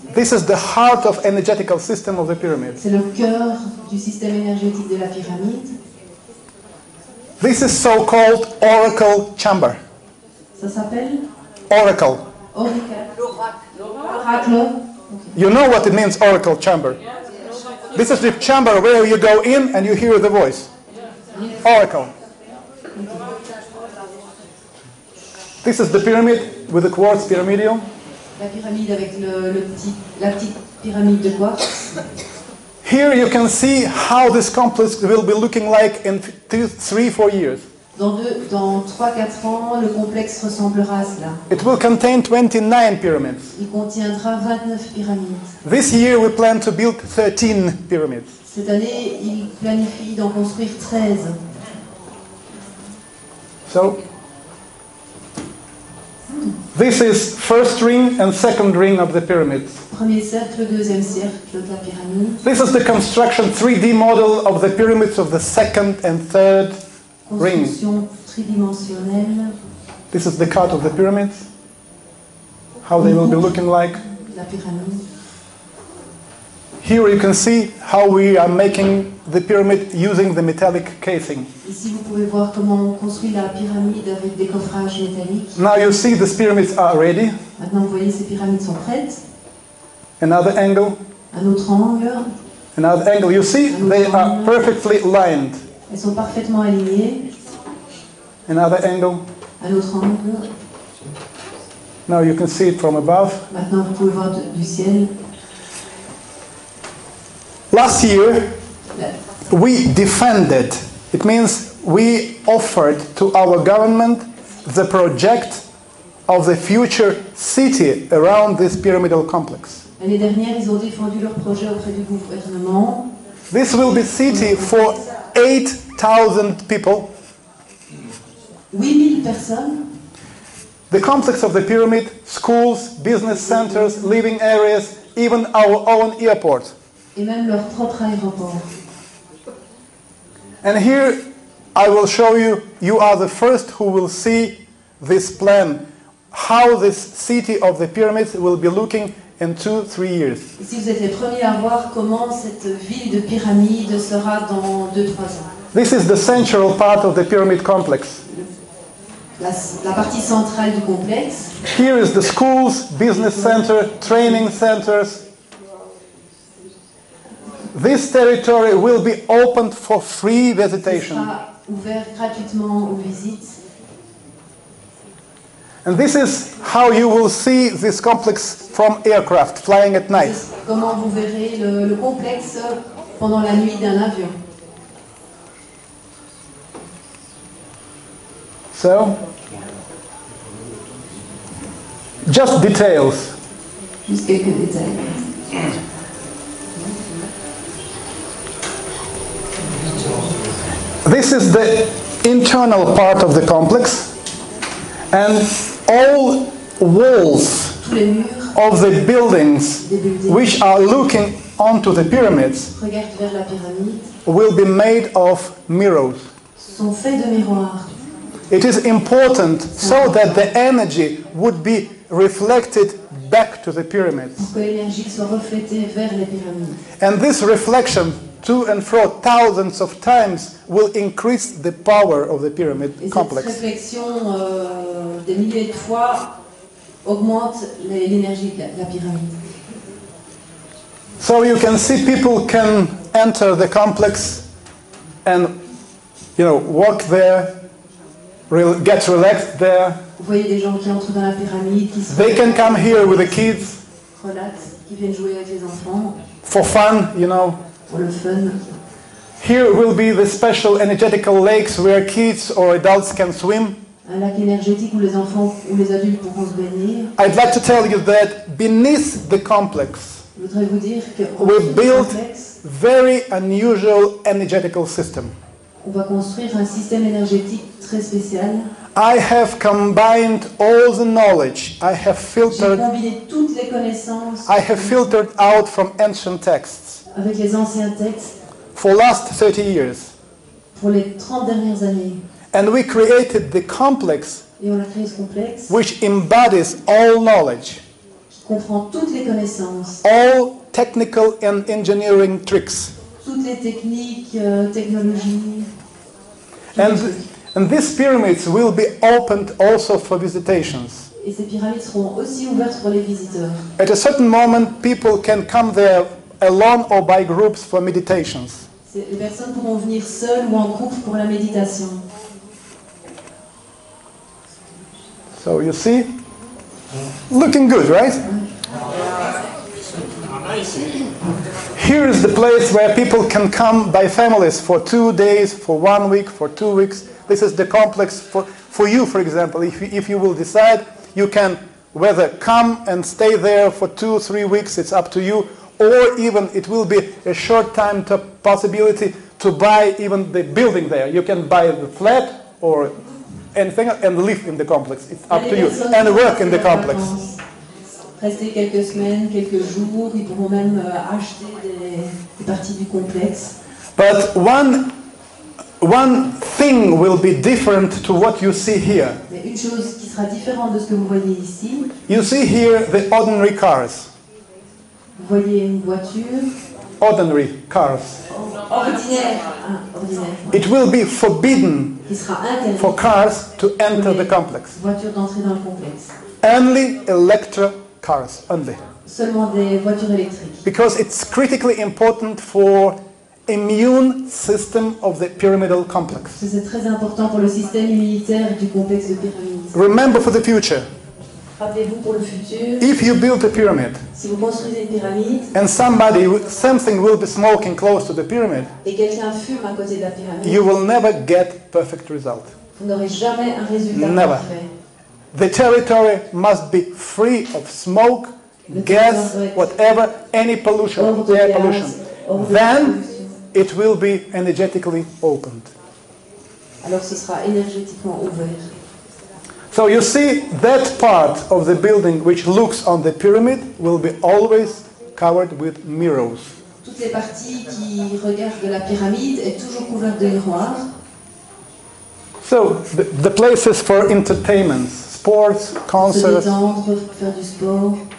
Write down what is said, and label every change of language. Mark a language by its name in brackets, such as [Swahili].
[English] This is the heart of energetical system of the pyramid. [French] C'est le cœur du système énergétique de la pyramide. [English] This is so-called oracle chamber. [French] Ça s'appelle [English] Oracle. Oracle. You know what it means, oracle chamber. This is the chamber where you go in and you hear the voice. Oracle. This is the pyramid with the quartz pyramidium. [French] La pyramide avec la petite pyramide de quartz. [English] Here you can see how this complex will be looking like in 3-4 years. [French] Dans 3-4 ans, le complexe ressemblera à cela. [English] It will contain 29 pyramids. [French] Il contiendra 29 pyramides. [English] This year we plan to build 13 pyramids. [French] Cette année, il planifie d'en construire 13. [English] So, this is first ring and second ring of the pyramid. [French] Premier cercle, deuxième cercle de la pyramide. [English] This is the construction 3D model of the pyramids of the second and third ring. [French] Construction tridimensionnelle. [English] This is the cut of the pyramids, how they will be looking like. [French] La pyramide. [English] Here you can see how we are making the pyramid using the metallic casing. [French] Ici, vous pouvez voir comment on construit la pyramide avec des coffrages métalliques. [English] Now you see these pyramids are ready. [French] Maintenant, vous voyez, ces pyramides sont prêtes. [English] Another angle, [French] Un autre angle. [English] another angle. You see, they are perfectly lined. [French] Elles sont parfaitement alignées. [English] Another angle. [French] Un autre angle. [English] Now you can see it from above. [French] Maintenant, vous pouvez voir du ciel. [English] Last year, we defended. It means we offered to our government the project of the future city around this pyramidal complex. [French] L'année dernière, ils ont défendu leur projet auprès du gouvernement. [English] This will be city for 8,000 people. [French] 8000 personnes. [English] The complex of the pyramid, schools, business centers, living areas, even our own airport. [French] Et même leur propre aéroport. [English] And here I will show you, you are the first who will see this plan, how this city of the pyramids will be looking in 2-3 years. [French] Ici, vous êtes les premiers à voir comment cette ville de pyramide sera dans 2-3 ans. [English] This is the central part of the pyramid complex. [French] La partie centrale du complexe. [English] Here is the schools, business center, training centers. This territory will be opened for free visitation. [French] Sera ouvert gratuitement aux visites. [English] And this is how you will see this complex from aircraft flying at night. [French] Comment vous verrez le complexe pendant la nuit d'un avion. [English] So, just details. [French] Juste quelques détails. [English] This is the internal part of the complex, and all walls [French] Tous les murs [English] of the buildings which are looking onto the pyramids [French] regardent vers la pyramide [English] will be made of mirrors. [French] sont faits de miroirs. [English] It is important so that the energy would be reflected back to the pyramids. [French] Pour que l'énergie soit reflétée vers les pyramides. [English] And this reflection to and fro thousands of times will increase the power of the pyramid [French] Et cette [English] complex. [French] réflexion des milliers de fois augmente l'énergie de la pyramide. [English] So you can see people can enter the complex and, walk there, get relaxed there. [French] Vous voyez des gens qui entrent dans la pyramide, qui se [English] They can come here with the kids [French] relaxent, qui viennent jouer avec les enfants [English] for fun, [French] pour le fun. [English] Here will be the special energetical lakes where kids or adults can swim. [French] Un lac énergétique où les enfants ou les adultes pourront se baigner. [English] I'd like to tell you that beneath the complex, [French] Je voudrais vous dire qu'en [English] we [French] dessous du [English] built [French] complexe, [English] very unusual energetical system. [French] on va construire un système énergétique très spécial. [English] I have combined all the knowledge. I have [French] J'ai [English] filtered [French] combiné toutes les connaissances [English] I have filtered out from ancient texts [French] avec les anciens textes [English] for last 30 years. [French] pour les 30 dernières années. [English] And we created the complex [French] Et on a créé ce complexe [English] which embodies all knowledge, [French] qui comprend toutes les connaissances, [English] all technical and engineering tricks. [French] toutes les techniques, technologies. [English] And these pyramids will be opened also for visitations. [French] Et ces pyramides seront aussi ouvertes pour les visiteurs. [English] At a certain moment, people can come there alone or by groups for meditations. [French] Les personnes pourront venir seules ou en groupe pour la méditation. [English] So you see? Looking good, right? Here is the place where people can come by families for 2 days, for 1 week, for 2 weeks. This is the complex for you, for example. If you will decide, you can whether come and stay there for 2-3 weeks, it's up to you, or even it will be a short time possibility to buy even the building there. You can buy the flat or anything and live in the complex. It's up to you. And work in the complex. [French] Rester quelques semaines, quelques jours, ils pourront même acheter des parties du complexe. [English] But one thing will be different to what you see here. [French] Mais une chose qui sera différente de ce que vous voyez ici, [English] You see here the ordinary cars. [French] vous voyez une voiture [English] Ordinary cars. [French] ordinaire, [English] It will be forbidden [French] qui sera interdite, [English] for cars to enter the complex. [French] voiture d'entrée dans le complexe. [English] Only electric cars, only. [French] Seulement des voitures électriques. [English] Because it's critically important for immune system of the pyramidal complex. [French] C'est très important pour le système immunitaire du complexe de pyramide. [English] remember for the future, [French] Rappelez-vous pour le futur, [English] if you build a pyramid [French] si vous construisez une pyramide [English] and something will be smoking close to the pyramid, [French] et quelqu'un fume à côté de la pyramide, [English] you will never get perfect result. [French] vous n'aurez jamais un résultat [English] Never. [French] parfait. [English] The territory must be free of smoke, gas, whatever, any pollution, [French] Hors de [English] air [French] gaz, pollution. hors de [English] Then [French] pollution. [English] it will be energetically opened. [French] Alors ce sera énergétiquement ouvert. [English] So you see that part of the building which looks on the pyramid will be always covered with mirrors. [French] Toutes les parties qui regardent de la pyramide est toujours couverte de miroirs. [English] So the places for entertainment, sports, [French] Se [English] concerts, [French] détendre, faire du sport.